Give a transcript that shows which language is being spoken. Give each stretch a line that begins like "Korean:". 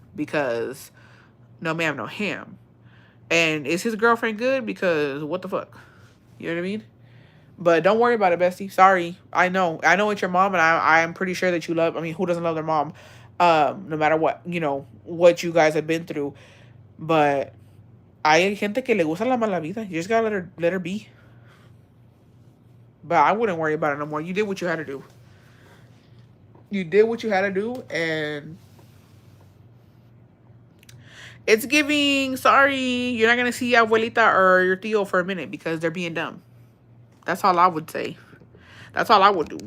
English: Because no ma'am, no ham. And is his girlfriend good? Because what the fuck? You know what I mean? But don't worry about it, bestie. Sorry. I know it's your mom, and I am pretty sure that you love, I mean, who doesn't love their mom? No matter what, you know, what you guys have been through. But
Spanish: hay gente que le gusta la mala vida.
English: You just gotta let her be. But I wouldn't worry about it no more. You did what you had to do. You did what you had to do, and it's giving, sorry, you're not going to see abuelita or your tío for a minute because they're being dumb. That's all I would say. That's all I would do.